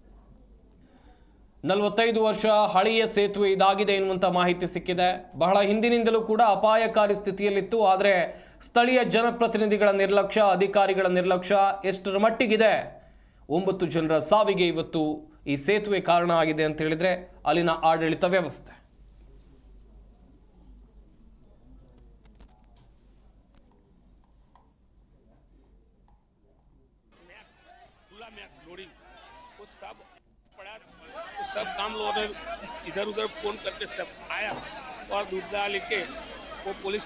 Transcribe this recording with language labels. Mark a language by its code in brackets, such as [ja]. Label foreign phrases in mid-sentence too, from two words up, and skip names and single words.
[kn] 45 ವರ್ಷ ಹಳೆಯ ಸೇತುವೆ ಇದಾಗಿದೆ ಎನ್ನುವಂಥ ಮಾಹಿತಿ ಸಿಕ್ಕಿದೆ. ಬಹಳ ಹಿಂದಿನಿಂದಲೂ ಕೂಡ ಅಪಾಯಕಾರಿ ಸ್ಥಿತಿಯಲ್ಲಿತ್ತು. ಆದರೆ ಸ್ಥಳೀಯ ಜನಪ್ರತಿನಿಧಿಗಳ ನಿರ್ಲಕ್ಷ್ಯ, ಅಧಿಕಾರಿಗಳ ನಿರ್ಲಕ್ಷ್ಯ ಎಷ್ಟರ ಮಟ್ಟಿಗಿದೆ, 9 ಜನರ ಸಾವಿಗೆ ಇವತ್ತು ಈ ಸೇತುವೆ ಕಾರಣ ಆಗಿದೆ ಅಂತ ಹೇಳಿದ್ರೆ ಅಲ್ಲಿನ ಆಡಳಿತ ವ್ಯವಸ್ಥೆ. [hi] वो सब काम लोगों ने इधर उधर फोन करके सब आया और दूध लेके वो पुलिस